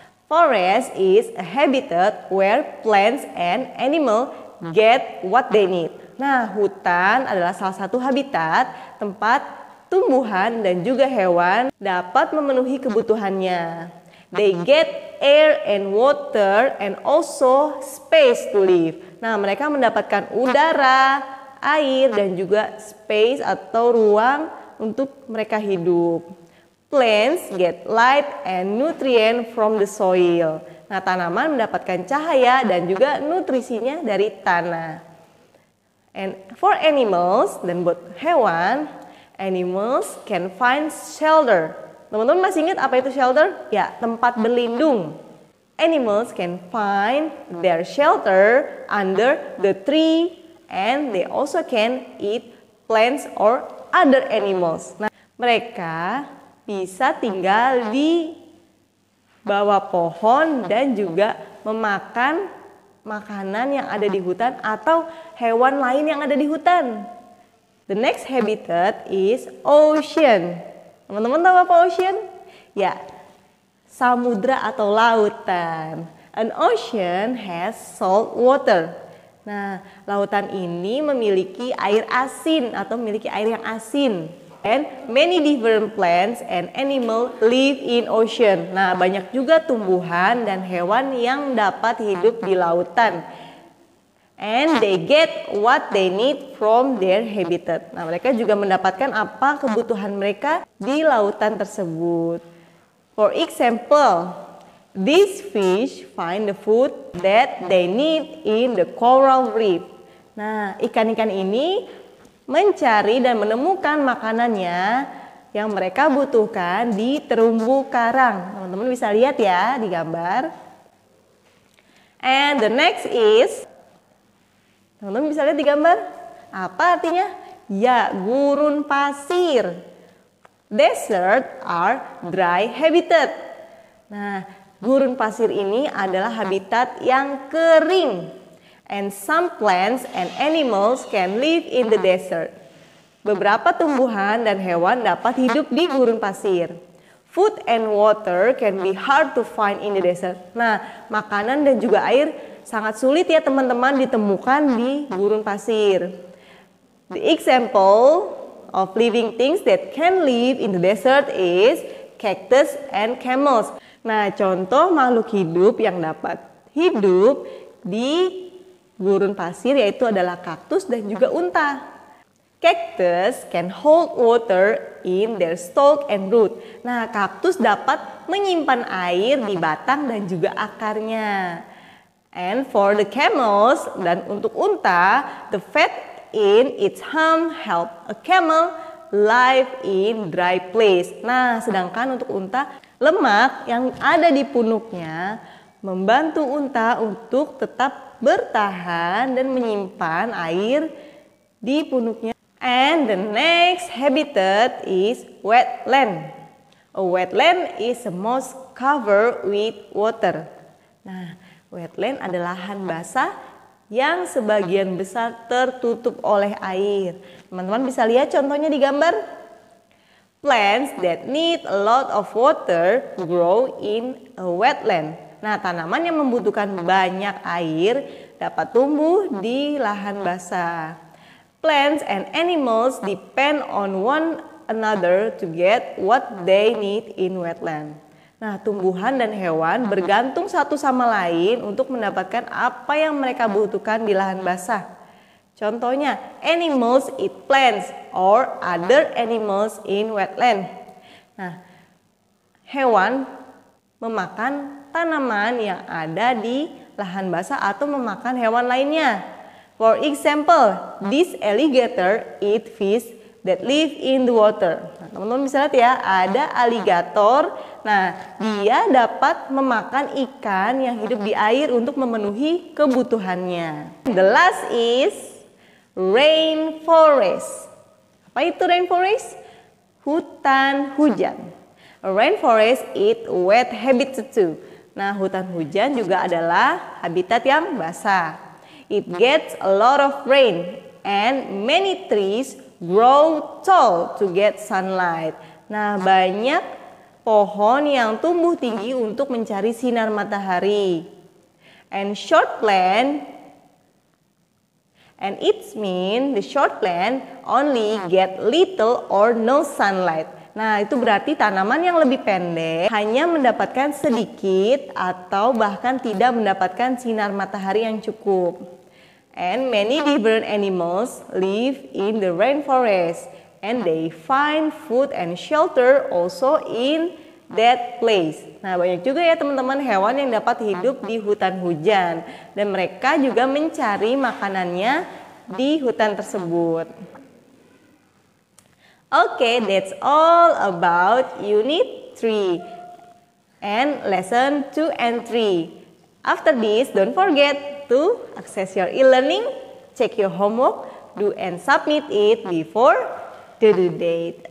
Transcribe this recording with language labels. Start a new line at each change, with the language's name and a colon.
English: Forest is a habitat where plants and animals get what they need.
Indonesian: Nah, hutan adalah salah satu habitat tempat tumbuhan dan juga hewan dapat memenuhi kebutuhannya.
English: They get air and water and also space to live.
Indonesian: Nah, mereka mendapatkan udara, air, dan juga space atau ruang untuk mereka hidup.
English: Plants get light and nutrient from the soil.
Indonesian: Nah, tanaman mendapatkan cahaya dan juga nutrisinya dari tanah.
English: And for animals,
Indonesian: dan buat hewan,
English: animals can find shelter.
Indonesian: Teman-teman masih ingat apa itu shelter? Ya, tempat berlindung.
English: Animals can find their shelter under the tree and they also can eat plants or other animals.
Indonesian: Nah, mereka bisa tinggal di bawah pohon dan juga memakan makanan yang ada di hutan atau hewan lain yang ada di hutan.
English: The next habitat is ocean.
Indonesian: Teman-teman tahu apa ocean? Ya, samudra atau lautan.
English: An ocean has salt water.
Indonesian: Nah, lautan ini memiliki air asin atau memiliki air yang asin.
English: And many different plants and animals live in ocean.
Indonesian: Nah, banyak juga tumbuhan dan hewan yang dapat hidup di lautan.
English: And they get what they need from their habitat.
Indonesian: Nah, mereka juga mendapatkan apa kebutuhan mereka di lautan tersebut.
English: For example, these fish find the food that they need in the coral reef.
Indonesian: Nah, ikan-ikan ini mencari dan menemukan makanannya yang mereka butuhkan di terumbu karang. Teman-teman bisa lihat ya di gambar.
English: And the next is,
Indonesian: teman-teman bisa lihat di gambar, apa artinya? Ya, gurun pasir.
English: Desert are dry habitat.
Indonesian: Nah, gurun pasir ini adalah habitat yang kering.
English: And some plants and animals can live in the desert.
Indonesian: Beberapa tumbuhan dan hewan dapat hidup di gurun pasir.
English: Food and water can be hard to find in the desert.
Indonesian: Nah, makanan dan juga air sangat sulit ya teman-teman ditemukan di gurun pasir.
English: The example of living things that can live in the desert is cactus and camels.
Indonesian: Nah, contoh makhluk hidup yang dapat hidup di gurun pasir yaitu adalah kaktus dan juga unta.
English: Cactus can hold water in their stalk and root.
Indonesian: Nah, kaktus dapat menyimpan air di batang dan juga akarnya.
English: And for the camels,
Indonesian: dan untuk unta,
English: the fat in its hump help a camel live in dry place.
Indonesian: Nah, sedangkan untuk unta, lemak yang ada di punuknya membantu unta untuk tetap bertahan dan menyimpan air di punuknya.
English: And the next habitat is wetland. A wetland is a moss covered with water.
Indonesian: Nah, wetland adalah lahan basah yang sebagian besar tertutup oleh air. Teman-teman bisa lihat contohnya di gambar.
English: Plants that need a lot of water grow in a wetland.
Indonesian: Nah, tanaman yang membutuhkan banyak air dapat tumbuh di lahan basah.
English: Plants and animals depend on one another to get what they need in wetland.
Indonesian: Nah, tumbuhan dan hewan bergantung satu sama lain untuk mendapatkan apa yang mereka butuhkan di lahan basah. Contohnya,
English: animals eat plants or other animals in wetland.
Indonesian: Nah, hewan memakan tanaman yang ada di lahan basah atau memakan hewan lainnya.
English: For example, this alligator eat fish that live in the water.
Indonesian: Nah, teman-teman bisa lihat ya, ada alligator. Nah, dia dapat memakan ikan yang hidup di air untuk memenuhi kebutuhannya.
English: The last is rainforest.
Indonesian: Apa itu rainforest? Hutan hujan.
English: A rainforest is wet habitat too.
Indonesian: Nah, hutan hujan juga adalah habitat yang basah.
English: It gets a lot of rain and many trees grow tall to get sunlight.
Indonesian: Nah, banyak pohon yang tumbuh tinggi untuk mencari sinar matahari.
English: And it means the short plant only get little or no sunlight.
Indonesian: Nah, itu berarti tanaman yang lebih pendek hanya mendapatkan sedikit atau bahkan tidak mendapatkan sinar matahari yang cukup.
English: And many different animals live in the rainforest and they find food and shelter also in that place.
Indonesian: Nah, banyak juga ya teman-teman hewan yang dapat hidup di hutan hujan dan mereka juga mencari makanannya di hutan tersebut.
English: Okay, that's all about Unit 3 and Lesson 2 and 3. After this, don't forget to access your e-learning, check your homework, do and submit it before the due date.